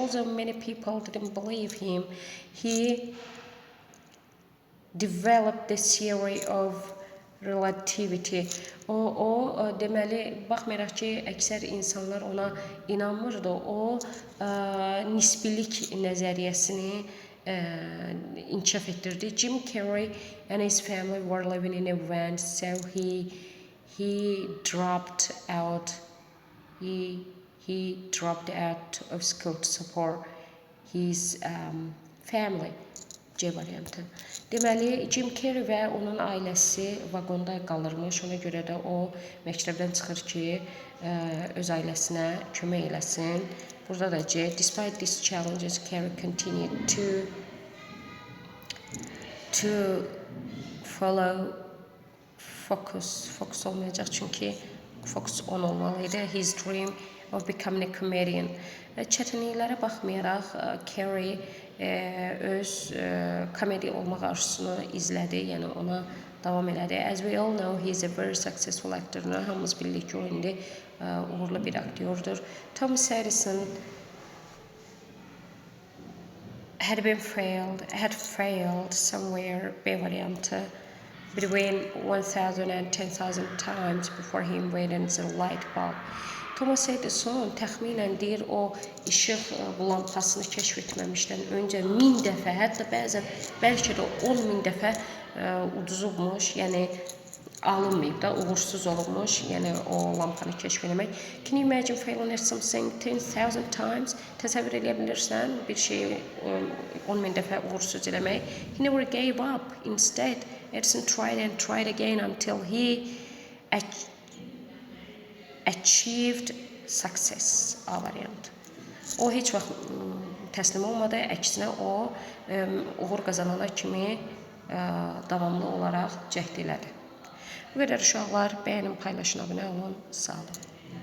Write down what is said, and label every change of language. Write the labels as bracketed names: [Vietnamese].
[English] Although many people didn't believe him, he developed the theory of relativity. [Azerbaijani] O deməli, baxmayaraq ki, əksər insanlar ona inanmırdı. O nisbilik nəzəriyyəsini inkişaf ettirdi. [English] Jim Carrey and his family were living in a van, so he dropped out. He dropped out of school to support his family. [Azerbaijani] C variantı. Deməli, Jim Carrey və onun ailəsi vaqonda qalırmış. Ona görə də o məktəbdən çıxır ki, öz ailəsinə kömək eləsin. Burada da C. [English] Despite these challenges, Carrey continued to follow [Azerbaijani] focus olmayacaq, çünki focus on olmalıydı. [English] His dream of becoming a comedian. [Azerbaijani] Çətinliklərə baxmayaraq, Carrey öz komedi olmaq arzusunu izlədi, yəni ona davam elədi. [English] As we all know, he is a very successful actor. [Azerbaijani] Hamımız bilirik ki, o indi uğurlu bir aktyordur. [English] Thomas Edison had failed somewhere, [Azerbaijani] B variantı, [English] between 1,000 and 10,000 times before he invented the light bulb. [Azerbaijani] Thomas Edison təxminən deyir, o işıq lampasını kəşf etməmişdən öncə 1000 dəfə, hətta bəzən bəlkə də 10.000 dəfə uduzubmuş. Yəni alınmayıb da, uğursuz olunmuş, yəni o lampanı kəşf etmək. [English] Can you imagine failing at something 10,000 times? [Azerbaijani] Təsəvvür edə bilirsən bir şeyi 10.000 dəfə uğursuz eləmək. [English] He never gave up. Instead, Edison tried and tried again until he achieved success. [Azerbaijani] A variant. O heç vaxt təslim olmadı, əksinə o uğur qazanana kimi davamlı olaraq cəhd elədi. Bu qədər uşaqlar, bəyənin, paylaşın, abunə olun, sağ olun.